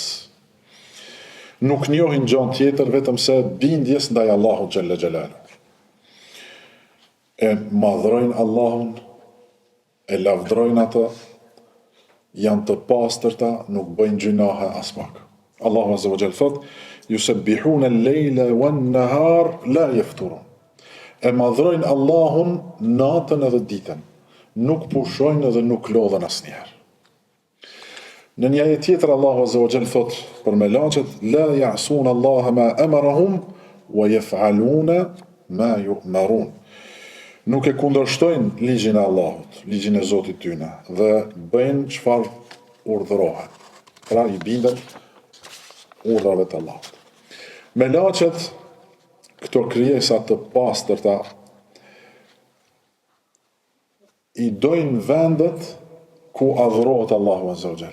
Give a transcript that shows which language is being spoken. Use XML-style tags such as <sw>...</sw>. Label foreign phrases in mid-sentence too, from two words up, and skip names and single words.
<sq>Nuk njohin gjën tjetër vetëm se bindjes ndaj Allahut</sq> <ar>جل جلاله.</ar> <sq>E madhrojnë Allahun, e lavdrojnë atë, janë të pastërta, nuk bëjnë gjunahe as pak. Allahu</sq> <ar>عز وجل</ar> <sq>thot:</sq> <ar>"يسبحون الليل والنهار لا يفترون."</ar> <sq>E madhrojnë Allahun natën edhe ditën, nuk pushojnë edhe nuk lodhen asnjëherë. Në një ajet tjetër Allahu</sq> <ar>عز وجل</ar> <sq>thot për melaqet:</sq> <ar>"لا يعصون الله ما أمرهم ويفعلون ما يؤمرون."</ar> <sq>Nuk e kundërshtojnë ligjin e Allahut, ligjin e Zotit tyne, dhe bëjnë çfarë urdhërohet. Pra i binden urdhrave të Allahut. Melaqet, këto krijesa të pastërta, i dojnë vendet ku adhurohet Allahu</sq> <ar>عز وجل.</ar>